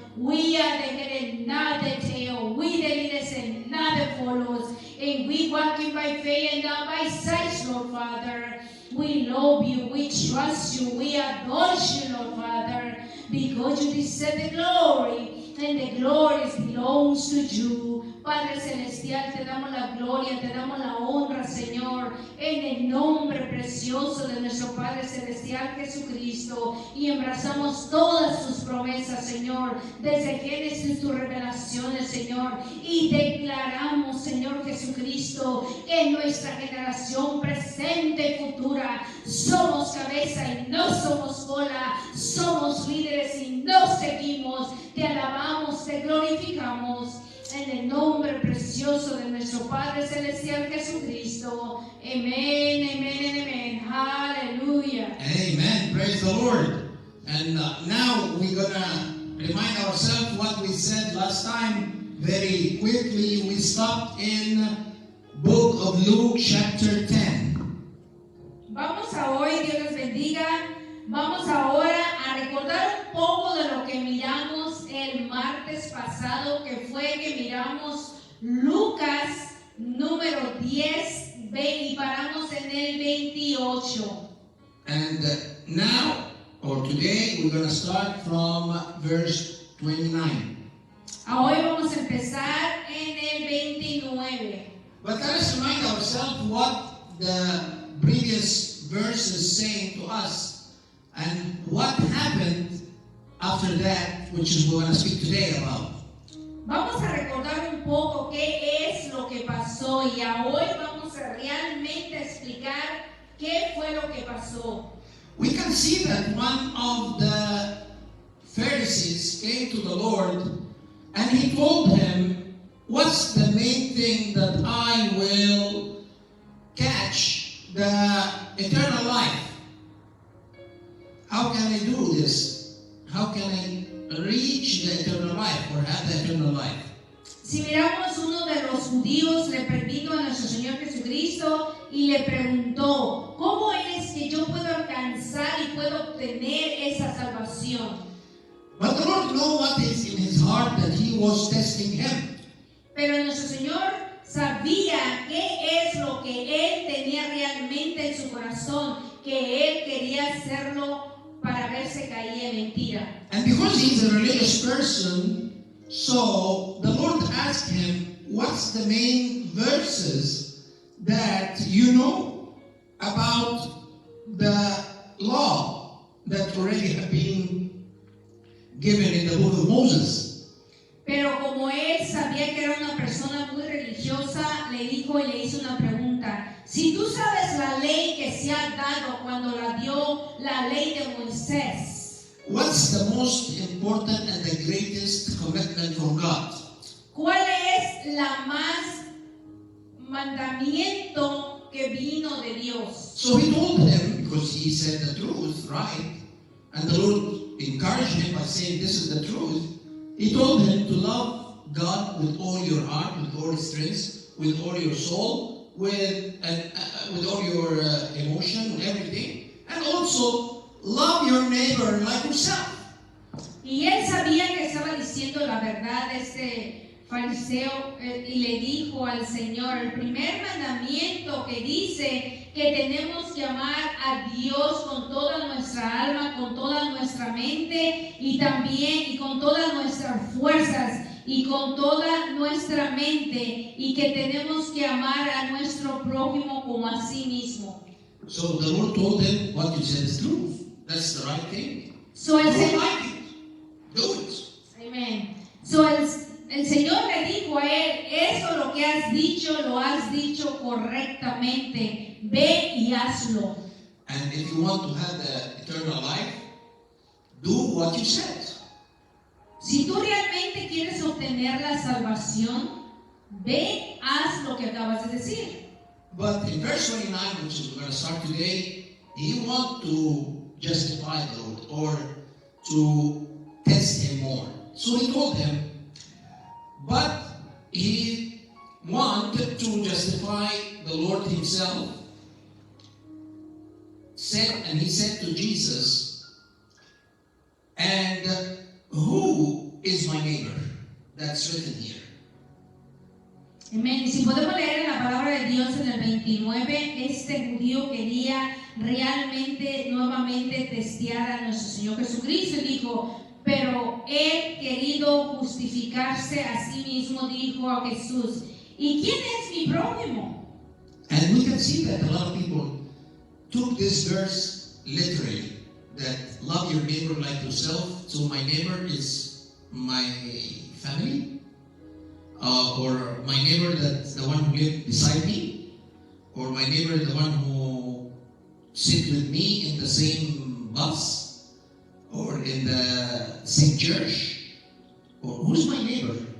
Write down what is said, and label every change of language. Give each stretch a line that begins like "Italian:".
English: We are the head and not the tail. We the leaders and not the followers. And we walking by faith and not by sight, Lord Father. We love you, we trust you, we adore you, Lord Father, because you deserve the glory, and the glory belongs to you.
Spanish: Padre Celestial, te damos la gloria, te damos la honra, Señor, en el nombre precioso de nuestro Padre Celestial Jesucristo, y abrazamos todas tus promesas, Señor, desde Génesis, tus revelaciones, Señor, y declaramos, Señor Jesucristo, que en nuestra generación presente y futura somos cabeza y no somos cola, somos líderes y no seguimos. Te alabamos, te glorificamos. En el nombre precioso de nuestro Padre Celestial Jesucristo. Amén, amén, amén. Hallelujah.
English: Amen. Praise the Lord. And now we're going to remind ourselves what we said last time. Very quickly, we stopped in book of Luke chapter 10.
Spanish: Vamos a hoy, Dios les bendiga. Vamos ahora a recordar un poco de lo que miramos el martes martes pasado, que fue que miramos Lucas número 10 y paramos en el 28.
English: And now, or today, we're going to start from verse 29.
Spanish: Hoy vamos a empezar en el 29.
English: But let us remind ourselves what the previous verse is saying to us and what happened after that, which is we're going to speak today about.
Spanish: Vamos a recordar un poco qué es lo que pasó y hoy vamos a realmente explicar qué fue lo que pasó.
English: We can see that one of the Pharisees came to the Lord and he told him, what's the main thing that I will catch the eternal life? How can I do this? How can I reach the eternal life or have the eternal life?
Spanish: Si miramos, uno de los judíos le vino a nuestro Señor Jesucristo y le preguntó, ¿cómo es que yo puedo alcanzar y puedo obtener esa salvación?
English: But the Lord knew what is in his heart, that he was testing him.
Spanish: Pero nuestro Señor sabía qué es lo que Él tenía realmente en su corazón, que Él quería hacerlo para ver si caía en mentira.
English: And because he's a religious person, so the Lord asked him, what's the main verses that you know about the law that already have been given in the book of Moses?
Spanish: Pero como él sabía que era una persona muy religiosa, le dijo y le hizo una pregunta. Si tú sabes la ley que se ha dado cuando la dio la ley de Moisés,
English: What's the most important and the greatest commitment from God?
Spanish: ¿cuál es la más mandamiento que vino de Dios?
English: So he told him, because he said the truth, right? And the Lord encouraged him by saying, this is the truth. He told him to love God with all your heart, with all your strength, with all your soul, with all your emotion, with everything. And also, love your neighbor like yourself.
Spanish: Y él sabía que estaba diciendo la verdad este fariseo y le dijo al Señor, el primer mandamiento que dice que tenemos que amar a Dios con toda nuestra alma, con toda nuestra mente y también y con todas nuestras fuerzas y con toda nuestra mente y que tenemos que amar a nuestro prójimo como a sí mismo.
English: So the Lord told him, what you said is true. That's the right thing.
Spanish: So el
English: Don't
Spanish: Señor,
English: like it. Do it. Amen.
Spanish: So el Señor le dijo a él, eso lo que has dicho, lo has dicho correctamente. Ve y hazlo.
English: And if you want to have the eternal life, do what you said.
Spanish: Si tú realmente quieres obtener la salvación, ve, haz lo que acabas de decir.
English: But in verse 29, which is we're going to start today, he wants to justify the Lord or to test him more. So he told him, but he wanted to justify the Lord himself. He said to Jesus, and who is my neighbor? That's written here.
Spanish: Amén. Y si podemos leer en la palabra de Dios en el 29, este judío quería realmente nuevamente testear a nuestro Señor Jesucristo y dijo, pero él querido justificarse a sí mismo dijo a Jesús, ¿y quién es mi prójimo?
English: And we can see that a lot of people took this verse literally, that love your neighbor like yourself. So my neighbor is my family, or my neighbor that's the one who lives beside me, or my neighbor the one who sit with me in the same bus, or in the same church, or who's my neighbor?